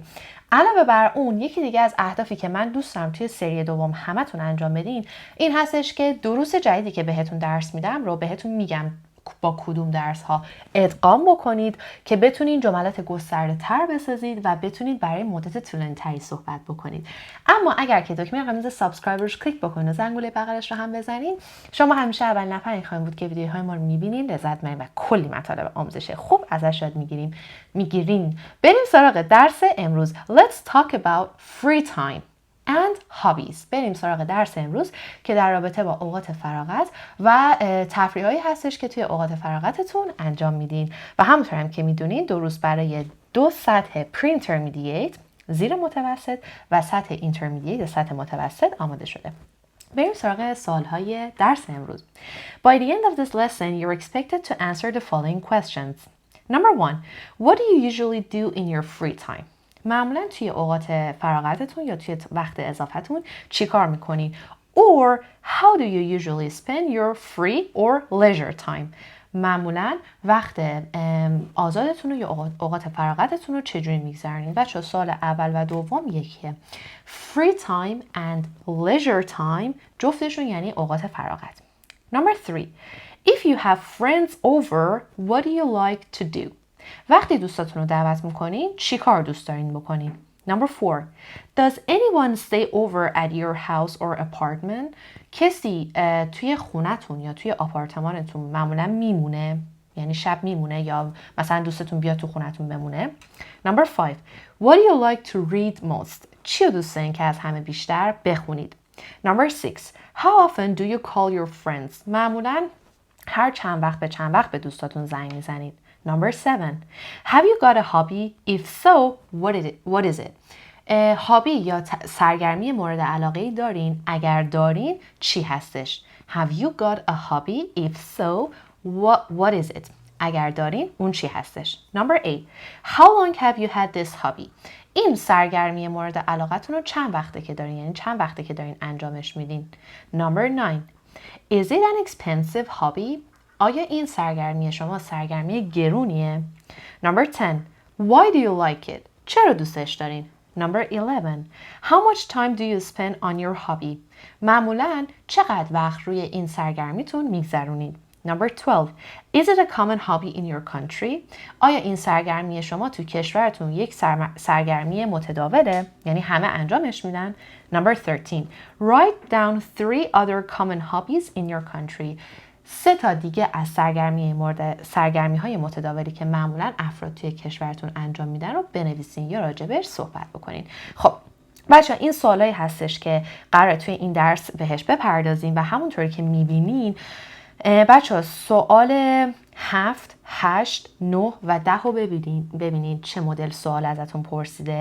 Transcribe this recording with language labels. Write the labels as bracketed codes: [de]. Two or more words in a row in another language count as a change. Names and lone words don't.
[fa] علاوه بر اون یکی دیگه از اهدافی که من دوست دارم توی سری دوم همتون انجام بدین این هستش که دروس جدیدی که بهتون درس میدم رو بهتون میگم با کدوم درس ها ادغام بکنید که بتونین جملات گسترده تر بسازید و بتونید برای مدت طولانی تری صحبت بکنید. اما اگر که دکمه قرمز سابسکرایب رو کلیک بکنید و زنگوله بغلش رو هم بزنین، شما همیشه اول نفر خواهید بود که ویدیوهای ما رو میبینین، لذت میبرین و کلی مطالب آموزش خوب ازش یاد میگیرین. بریم سراغ درس امروز. [en] Let's talk about free time and hobbies. [fa] بریم سراغ درس امروز که در رابطه با اوقات فراغت و تفریحایی هستش که توی اوقات فراغتتون انجام میدین و همونطور هم که میدونین دروس برای 2 سطح pre-intermediate زیر متوسط و سطح intermediate سطح متوسط آماده شده. بریم سراغ سوالهای درس امروز. [en] By the end of this lesson, you're expected to answer the following questions. Number 1. What do you usually do in your free time? [fa] معمولا توی اوقات فراغتتون یا توی وقت اضافتون چی کار میکنین؟ [en] Or how do you usually spend your free or leisure time? [fa] معمولا وقت آزادتون یا اوقات فراغتتون رو چجوری میگذرونین؟ بچه‌ها سوال اول و دوم یکیه. [en] Free time and leisure time [fa] جفتشون یعنی اوقات فراغت. [en] Number 3. If you have friends over, what do you like to do? [fa] وقتی دوستاتون رو دعوت میکنین چی کار دوست دارین بکنین؟ [en] Number 4. Does anyone stay over at your house or apartment? [fa] کسی توی خونتون یا توی آپارتمانتون معمولا میمونه؟ یعنی شب میمونه یا مثلا دوستتون بیاد تو خونتون بمونه؟ [en] Number 5. What do you like to read most? [fa] چی رو دوست دارین که از همه بیشتر بخونید؟ [en] Number 6. How often do you call your friends? [fa] معمولا هر چند وقت به دوستاتون زنگ میزنید. [en] Number 7. Have you got a hobby? If so, what is it? [fa] هابی یا سرگرمی مورد علاقه دارین؟ اگر دارین چی هستش؟ [en] Have you got a hobby? If so, what is it? [fa] اگر دارین اون چی هستش؟ [en] Number 8. How long have you had this hobby? [fa] این سرگرمی مورد علاقتون رو چند وقته که دارین؟ یعنی چند وقته که دارین انجامش میدین؟ [en] Number 9. Is it an expensive hobby? [fa] آیا این سرگرمی شما سرگرمی گرونیه؟ [en] Number 10. Why do you like it? [fa] چرا دوستش دارین؟ [en] Number 11. How much time do you spend on your hobby? [fa] معمولاً چقدر وقت روی این سرگرمیتون میگذرونید؟ [en] Number 12. Is it a common hobby in your country? [fa] آیا این سرگرمی شما تو کشورتون یک سرگرمی متداوله؟ یعنی همه انجامش میدن؟ [en] Number 13. Write down 3 other common hobbies in your country. [fa] 3 تا دیگه از سرگرمی های متداولی که معمولا افراد توی کشورتون انجام میدن رو بنویسین یا راجبش صحبت بکنین. خب بچه‌ها این سوالایی هستش که قراره توی این درس بهش بپردازیم و همونطوری که میبینین بچه‌ها سوال 7, 8, 9 و 10 رو ببینید چه مدل سوال ازتون پرسیده.